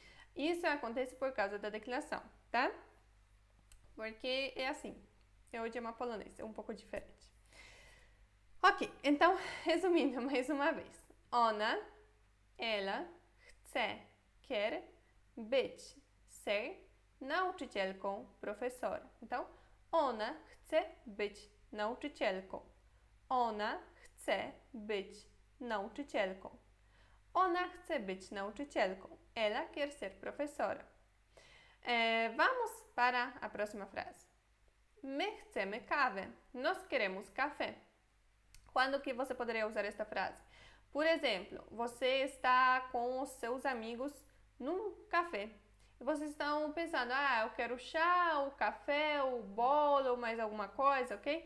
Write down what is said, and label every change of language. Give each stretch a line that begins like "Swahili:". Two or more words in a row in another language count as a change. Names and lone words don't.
Portuguese: Isso acontece por causa da declinação, tá? Porque é assim, é o idioma polonês, é um pouco diferente. Ok, então, resumindo mais uma vez. Ona, ela, chce, quer, być, ser, nauczycielką, professora. Então,
Polish: ona chce być nauczycielką. Ona chce być nauczycielką. Ona chce być nauczycielką.
Portuguese: Ela quer ser professora. Vamos para a próxima frase.
Polish: My chcemy kawę.
Portuguese: Nós queremos café. Quando que você poderia usar esta frase? Por exemplo, você está com os seus amigos num café. E vocês estão pensando, eu quero chá, o café, o bolo, mais alguma coisa, ok?